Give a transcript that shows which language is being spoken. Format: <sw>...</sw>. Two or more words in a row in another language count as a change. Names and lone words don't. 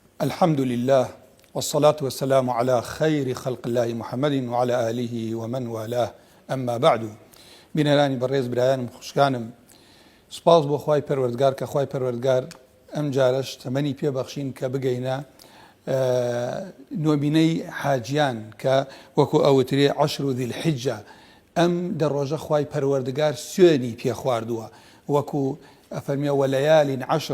<ar>الحمد لله والصلاة والسلام على خير خلق الله محمد وعلى آله ومن والاه أما بعد</ar> <ckb>بینەرانی بەڕێز برایانم خوشکانم سپاس بۆ خوای پەروەردگار کە خوای پەروەردگار ئەم جارەش تەمەنی پێبەخشین کە بگەینە نۆبینەی حاجیان کە وەکو ئەوترێ</ckb> <ar>عەشر ذی الحیجە</ar> <ckb>ئەم دەڕۆژە خوای پەروەردگار سوێنی پێ خواردووە وەکو ئەفەرمێ</ckb> <ar>وەلەیالین عەشر.</ar>